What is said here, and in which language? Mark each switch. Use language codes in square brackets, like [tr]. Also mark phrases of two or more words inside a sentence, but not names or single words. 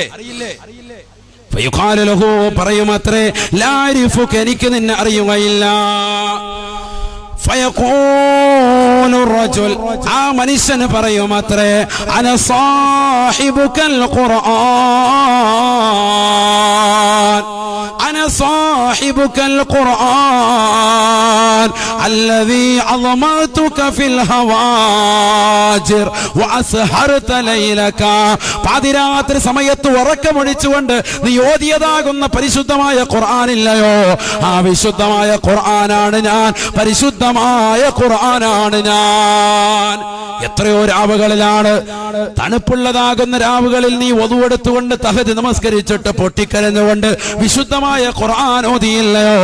[ar] فيقال له, [ml] പറയുമത്രേ, [ar] لا أعرفك, [ml] എനിക്ക് നിന്നെ അറിയുകയില്ല. [ar] فيقول رجل, [ml] ആ മനുഷ്യന് പറയുമത്രേ, [ar] أنا صاحبك القرآن, أنا صاحبك القرآن الذي عظمتك في الهواجر وأسهرت ليلك. [ml] പാതിരാത്രി സമയത്ത് ഉറക്കമൊഴിച്ചുകൊണ്ട് നീ ഓതിയതാകുന്ന പരിശുദ്ധമായ ഖുർആനില്ലയോ? ആ വിശുദ്ധമായ ഖുർആനാണ് ഞാൻ, പരിശുദ്ധമായ ഖുർആനാണ് ഞാൻ. എത്രയോ രാവുകളിലാണ്, തണുപ്പുള്ളതാകുന്ന രാവുകളിൽ നീ ഒതുവെടുത്തുകൊണ്ട് തഹജ്ജുദ് നമസ്കരിച്ചിട്ട് പൊട്ടിക്കരഞ്ഞുകൊണ്ട് വിശുദ്ധമായ ഖുർആൻ ഓതിയില്ലയോ?